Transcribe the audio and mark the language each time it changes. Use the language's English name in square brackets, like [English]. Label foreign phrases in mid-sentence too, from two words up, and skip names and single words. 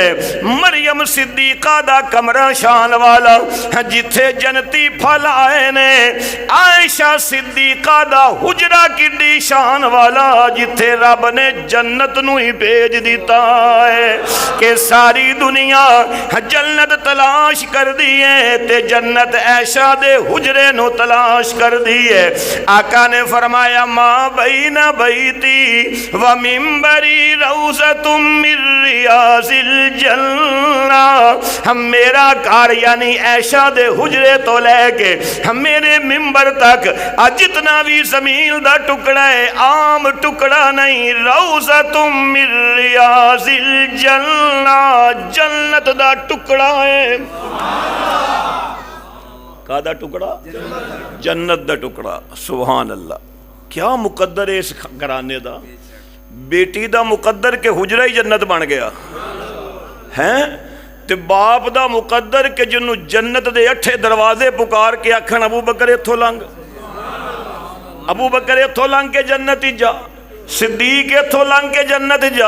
[Punjabi] مریم صدیقہ دا کمرہ شان والا جتھے جنتی پھل آئے نے، عائشہ صدیقہ دا حجرہ کڈی شان والا جتھے رب نے جنت نوں ہی بھیج دتا ہے کہ ساری دنیا جنت تلاش کر دی ہے تے جنت عائشہ دے حجرے نوں تلاش کر دی ہے. آقا نے فرمایا [Arabic] ما بين بيتي و منبري روضة من رياض الجنة. [Punjabi] ہم میرا گھر یعنی عائشہ دے حجرے تو لیکے ہم میرے منبر تک جتنا بھی زمین دا ٹکڑا ہے عام ٹکڑا نہیں, [Arabic] روضة من رياض الجنة [Punjabi] جنت دا ٹکڑا ہے. کادا ٹکڑا؟ جنت دا ٹکڑا. [Arabic] سبحان الله. [Punjabi] کیا مقدر ہے اس گھرانے دا۔ بیٹی دا مقدر کہ حجرہ ہی جنت بن گیا ہے تے باپ دا مقدر کہ جنہوں جنت دے 8 دروازے پکار کے آکھن ابو بکر ایتھوں لنگھ، ابو بکر ایتھوں لنگھ کے جنت ہی جا، صدیق ایتھوں لنگھ کے جنت جا.